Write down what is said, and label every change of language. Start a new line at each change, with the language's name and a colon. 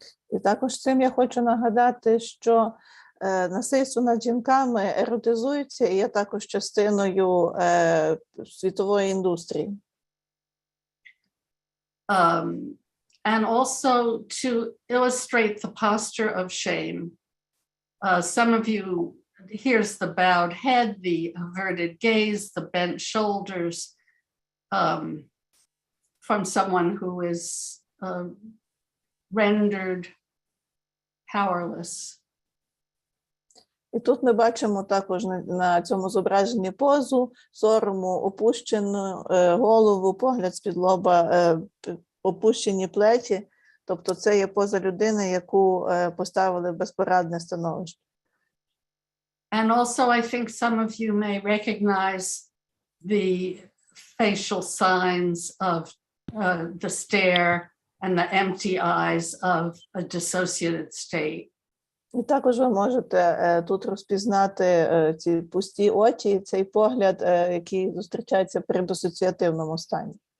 Ukrainian: І також цим я хочу нагадати, що насильство над жінками еротизується і є також частиною світової індустрії.
English: And also to illustrate the posture of shame. Some of you, here's the bowed head, the averted gaze, the bent shoulders from someone who is rendered powerless.
Ukrainian: І тут ми бачимо також на цьому зображенні позу, сорому, опущену голову, погляд з-під лоба, опущені плечі. Тобто це є поза людини, яку поставили в безпорадне становище.
English: And also I think some of you may recognize the facial signs of the stare and the empty eyes of a dissociated state.
Ukrainian: І також ви можете тут розпізнати ці пусті очі, цей погляд, який зустрічається при дисоціативному стані.